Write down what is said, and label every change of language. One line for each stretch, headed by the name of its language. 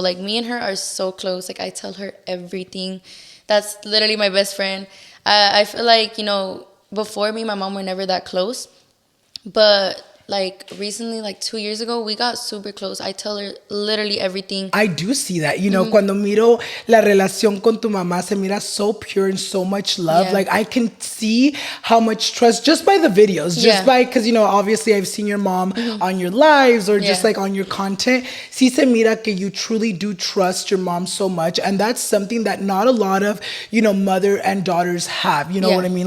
English: Like, me and her are so close. Like, I tell her everything. That's literally my best friend. I feel like, you know, before me and my mom were never that close. But like recently, like 2 years ago, we got super close. I tell her literally everything. I do see that. You know,
Spanish: cuando miro la relación con tu mamá, se mira
English: so pure and so much love. Yeah. Like, I can see how much trust just by the videos. Just by, because, you know, obviously I've seen your mom on your lives or just like on your content.
Spanish: Sí se mira que
English: you truly do trust your mom so much. And that's something that not a lot of, you know, mother and daughters have. You know what I mean?